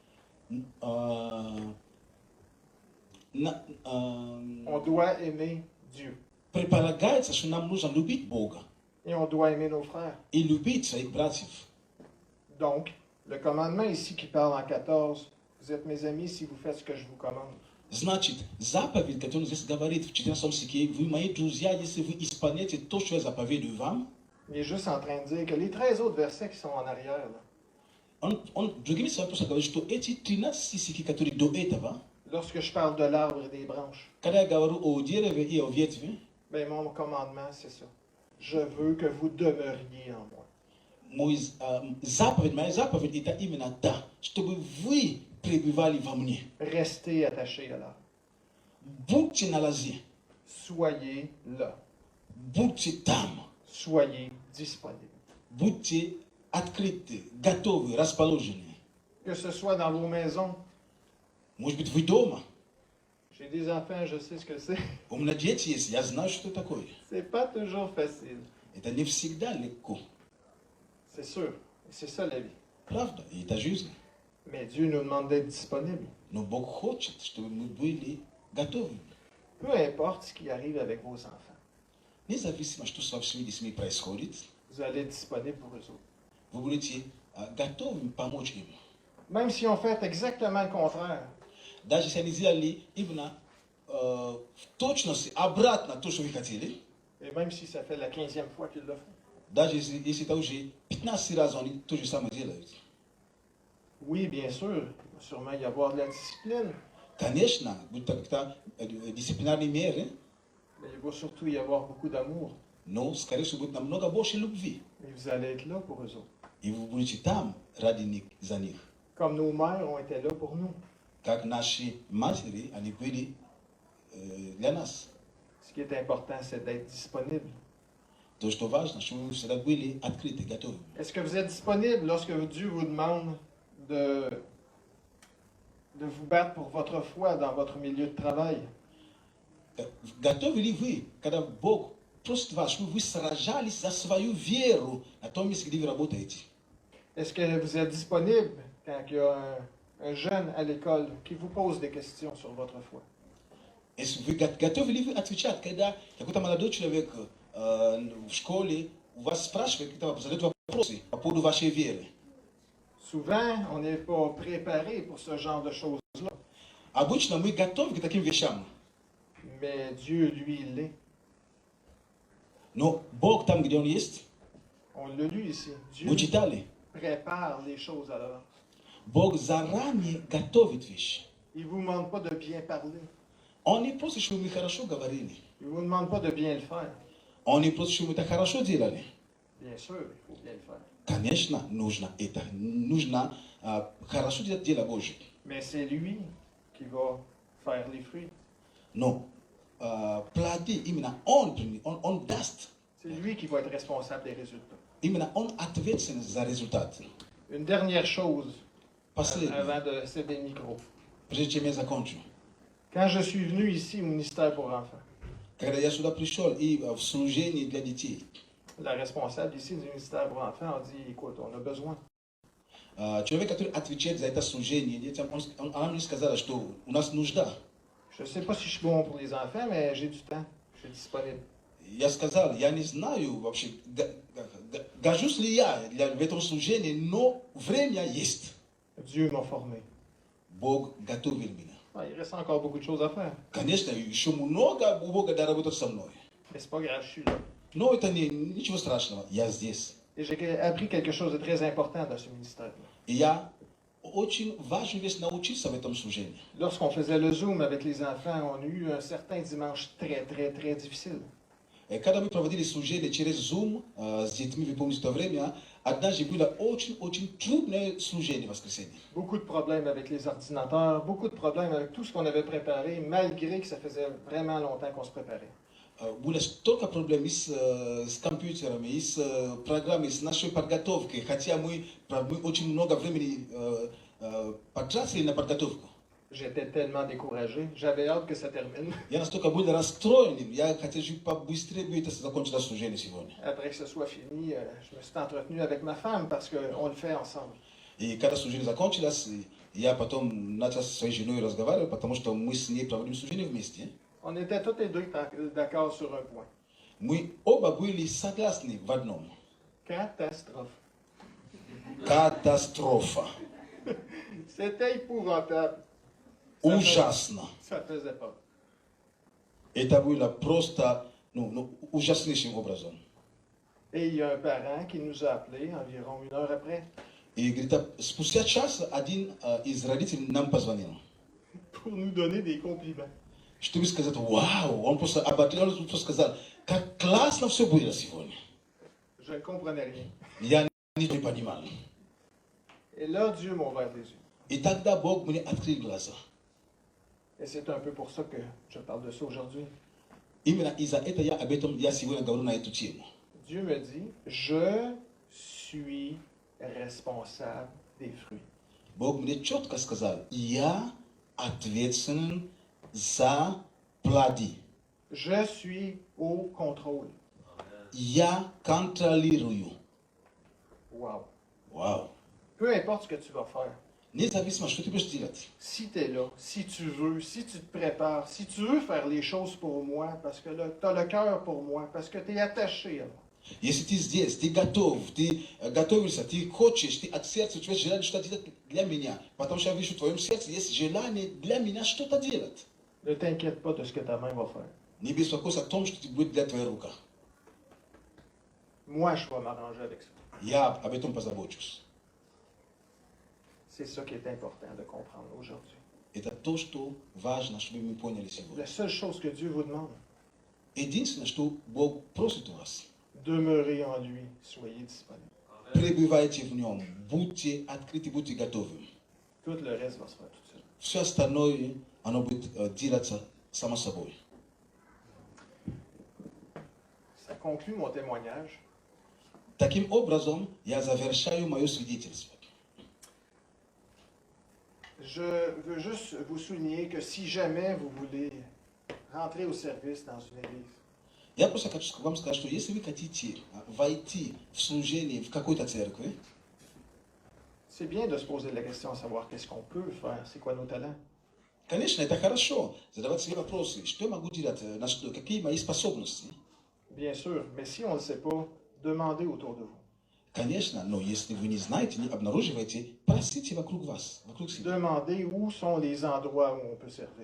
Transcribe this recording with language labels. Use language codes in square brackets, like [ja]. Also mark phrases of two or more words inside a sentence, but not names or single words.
[fr] On doit aimer Dieu. [ru] Предполагается, что нам нужно любить Бога [fr] Et on doit aimer nos frères. [ru] и любить своих братьев. [fr] Donc, le commandement ici qui parle en 14, vous êtes mes amis si vous faites ce que je vous commande. [ru] Значит, заповедь, которую здесь говорит в 14 стихе, вы мои друзья, если вы исполняете то, что я заповедую вам, [fr] Il est juste en train de dire que les 13 autres versets qui sont en arrière, là, [ru] другими словами просто говорит, что эти 13 стихи, которые до этого, [fr] lorsque je parle de l'arbre et des branches, [ru] когда я говорю о дереве и о ветви, [fr] ben mon commandement, c'est ça. Je veux que vous demeuriez en moi. [ru] моя заповедь это именно та, чтобы вы пребывали во мне. [fr] Restez attachés à l'arbre. [ru] Будьте на лозе, [fr] Soyez là. [ru] будьте там, [fr] Soyez disponibles. [ru] будьте открыты, готовы, расположены. [fr] Que ce soit dans vos maisons. [ru] Может быть, вы дома. [fr] J'ai des enfants, je sais ce que c'est. [ru] У меня дети есть, я знаю, что это такое. [fr] C'est pas toujours facile. [ru] Это не всегда легко. [fr] C'est sûr. Et c'est ça la vie. [ru] Правда, и это жизнь. [fr] Mais Dieu nous demande d'être disponibles. [ru] Но Бог хочет, чтобы мы были готовы. [fr] Peu importe ce qui arrive avec vos enfants. [ru] Независимо, что с вашими детьми происходит, [fr] Vous allez être disponibles pour eux autres. [ru] вы будете готовы помочь им. [fr] Même si on fait exactement le contraire, [ru] Даже если они сделали именно в точности обратно то, что вы хотели, [fr] et même si ça fait la 15e fois qu'ils le font. [ru] даже если это уже 15 раз они то же самое делают. [fr] Oui, bien sûr, il va sûrement y avoir de la discipline, [ru] Конечно, будут как-то дисциплинарные меры, [fr] mais il va surtout y avoir beaucoup d'amour. [ru] но, скорее всего, будет намного больше любви. [fr] Et vous allez être là pour eux autres. [ru] И вы будете там ради них, за них. [fr] Comme nos mères ont été là pour nous. [ru] Как наши матери, они были для нас. [fr] Ce qui est important, c'est d'être disponible. [ru] То, что важно, чтобы вы всегда были открыты, готовы. [fr] Est-ce que vous êtes disponible lorsque Dieu vous demande de vous battre pour votre foi dans votre milieu de travail? [ru] Готовы ли вы, когда Бог просит вас, чтобы вы сражались за свою веру на том месте, где вы работаете? [fr] Est-ce que vous êtes disponible quand il y a un jeune à l'école qui vous pose des questions sur votre foi? [ru] Если вы готовы ли вы отвечать, когда какой-то молодой человек в школе у вас спрашивает, когда задает вопросы по поводу вашей веры? [fr] Souvent, on n'est pas préparé pour ce genre de choses-là, [ru] Обычно мы готовы к таким вещам, [fr] mais Dieu, lui, il l'est. [ru] но Бог там, где Он есть, [fr] On l'a lu ici. Dieu [ru] вы читали, [fr] prépare les choses à l'avance. [ru] Бог заранее готовит вещи. [fr] Il ne vous demande pas de bien parler. [ru] Он не просит, чтобы мы хорошо говорили. [fr] Il ne vous demande pas de bien le faire. [ru] Он не просит, чтобы мы это хорошо делали. [fr] Bien sûr, il faut bien le faire. [ru] Конечно, нужно это. Нужно хорошо делать дело Божье. [fr] Mais c'est lui qui va faire les fruits. [ru] Но плоды именно Он даст. [fr] C'est lui qui va être responsable des résultats. [ru] Именно Он ответственен за результат. [fr] Une dernière chose [ru] Последнее, [fr] avant de céder le micro. [ru] прежде чем я закончу. [fr] Quand je suis venu ici au ministère pour enfants, [ru] Когда я сюда пришел и в служении для детей, [fr] la responsable ici du ministère pour enfants a dit, écoute, on a besoin. [ru] человек, который отвечает за это служение детям, она мне сказала, что у нас нужда. [fr] Je ne sais pas si je suis bon pour les enfants, mais j'ai du temps. Je suis disponible. [ru] Я сказал, я не знаю вообще, гожусь ли я в этом служении, но время есть. [fr] Dieu m'a formé. [ru] Бог готовил меня. [fr] Il reste encore beaucoup de choses à faire. [ru] Конечно, еще много у Бога доработать со мной. [fr] Mais c'est pas grave, je suis là. [ru] Но это ничего страшного, я здесь. [fr] Et j'ai appris quelque chose de très important dans ce ministère. [ru] И я очень важную вещь научился в этом служении. [fr] Lorsqu'on faisait le Zoom avec les enfants, on a eu un certain dimanche très difficile. [ru] Когда мы проводили служение через Zoom с детьми, вы помните то время, однажды было очень трудное служение в воскресенье. [fr] Beaucoup de problèmes avec les ordinateurs, beaucoup de problèmes avec tout ce qu'on avait préparé, malgré que ça faisait vraiment longtemps qu'on se préparait. [ru] Было столько проблем и с компьютерами, и с программой, с нашей подготовкой, хотя мы очень много времени потратили на подготовку. [fr] J'étais tellement découragé, j'avais hâte que ça termine. [ru] Я настолько был расстроенным, я хотел же побыстрее бы это закончилось служение сегодня. [fr] Après que ce soit fini, je me suis entretenu avec ma femme parce qu'on le fait ensemble. [ru] И когда служение закончилось, я потом начал со своей женой разговаривать, потому что мы с ней проводим служение вместе. [fr] On était tous les deux d'accord sur un point. [ru] Мы оба были согласны в одном. [fr] Catastrophe. [ru] Катастрофа. [fr] C'était épouvantable. [ru] Ужасно. [fr] Ça faisait pas. [ru] Это было просто ужаснейшим образом. [fr] Et il y a un parent qui nous a appelés environ 1 heure après [ru] И говорит, спустя час один из родителей нам позвонил. [fr] pour nous donner des compliments. [ru] Чтобы сказать, вау, он просто сказал, как классно все было сегодня. [fr] Je ne comprenais rien. [ru] Я ничего не понимал. [fr] Et là, Dieu m'a ouvert les yeux. [ru] И тогда Бог мне открыл глаза. [fr] Et c'est un peu pour ça que je parle de ça aujourd'hui. [ru] Именно из-за этого я сегодня говорю на эту тему. [fr] Dieu me dit, je suis responsable des fruits. [ru] Бог мне четко сказал, я ответственен за плоды. [fr] Je suis au contrôle. [ru] Я контролирую. [fr] Wow. [ru] Вау. [fr] Peu importe ce que tu vas faire. [ru] Независимо, что ты будешь делать. [fr] Si tu es là, si tu veux, si tu te prépares, si tu veux faire les choses pour moi, parce que tu as le cœur pour moi, parce que tu es attaché à moi. [ru] Если ты здесь, ты готов, ты готовишься, ты хочешь, ты от сердца, у тебя желание что-то делать для меня, потому что я вижу в твоем сердце есть желание для меня что-то делать. [fr] Ne t'inquiète pas de ce que ta main va faire. [ru] Не беспокойся о том, что будет для твоей руки. [fr] Moi, je vais m'arranger avec ça. [ru] Я об этом позабочусь. [fr] C'est ça qui est important de comprendre aujourd'hui. [ru] Это то, что важно, чтобы мы поняли сегодня. [fr] La seule chose que Dieu vous demande, [ru] Единственное, что Бог просит у вас, [fr] demeurez en lui, soyez disponibles. [ru] пребывайте в нем, будьте открыты, будьте готовы. [fr] Tout le reste va se faire tout seul. [ru] Все остальное, оно будет делаться само собой. [fr] Ça conclut mon témoignage. [ru] Таким образом, я завершаю мое свидетельство. [fr] Je veux juste vous souligner que si jamais vous voulez rentrer au service dans une église, [ru] Я просто хочу вам сказать, что если вы хотите войти в служение в какой-то церкви, [fr] c'est bien de se poser la question à savoir qu'est-ce qu'on peut faire, c'est quoi nos talents. [ru] конечно, это хорошо, задавать себе вопросы, что я могу делать, какие мои способности. [fr] Bien sûr, mais si on ne le sait pas, demandez autour de vous. [ru] Конечно, но если вы не знаете, не обнаруживаете, просите вокруг вас, вокруг себя. [fr] Demandez où sont les endroits où on peut servir.